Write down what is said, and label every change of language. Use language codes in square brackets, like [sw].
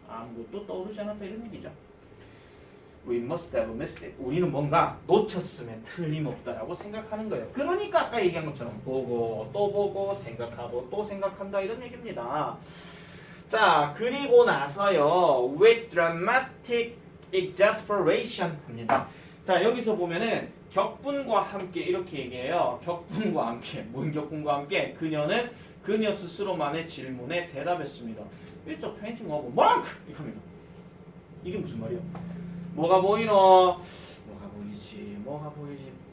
[ko] 아무것도 떠오르지 않았다 이런 얘기죠. [en] We must have missed it. [ko] 우리는 뭔가 놓쳤으면 틀림없다라고 생각하는 거예요. 그러니까 아까 얘기한 것처럼 보고 또 보고 생각하고 또 생각한다 이런 얘기입니다. 자, 그리고 나서요. [en] With dramatic exasperation [ko] 합니다. 자, 여기서 보면은 격분과 함께 이렇게 얘기해요. 격분과 함께. 뭔 격분과 함께? 그녀는 그녀 스스로만의 질문에 대답했습니다. [en] It's a painting of a monk! [ko] 이렇게 합니다. 이게 무슨 말이야? 뭐가 보이노? 뭐가 보이지? 뭐가 보이지?